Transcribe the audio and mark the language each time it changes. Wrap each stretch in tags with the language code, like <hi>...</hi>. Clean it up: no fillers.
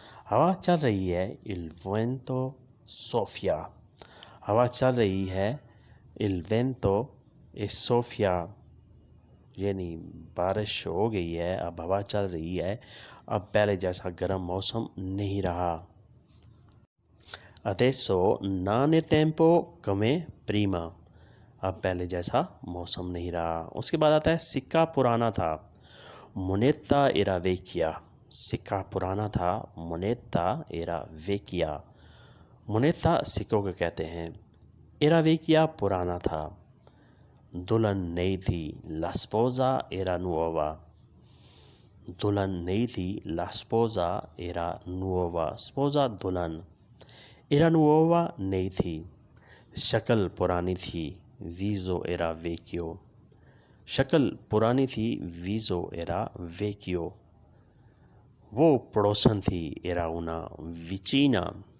<hi>हवा चल रही है</hi> <it>il vento soffia।</it> <hi>हवा चल रही है</hi> <it>il vento e soffia।</it> <hi>यानी बारिश हो गई है, अब हवा चल रही है, अब पहले जैसा गर्म मौसम नहीं रहा।</hi> <it>adesso non è tempo come prima।</it> <hi>अब पहले जैसा मौसम नहीं रहा। उसके बाद आता है सिक्का पुराना था</hi> <it>moneta era vecchia।</it> <hi>सिक्का पुराना था</hi> <it>moneta era vecchia।</it> <hi>moneta सिक्कों को कहते हैं।</hi> <it>era vecchia</it> <hi>पुराना था। दुल्हन नई थी</hi> <it>la sposa era nuova।</it> <hi>दुल्हन नई थी</hi> <it>la sposa era nuova।</it> <hi>sposa दुल्हन,</hi> <it>era nuova</it> <hi>नई थी। शक्ल पुरानी थी</hi> <it>viso era vecchio।</it> <hi>शक्ल पुरानी थी</hi> <it>viso era vecchio।</it> <hi>वो पड़ोसन थी</hi> <it>era una vicina।</it>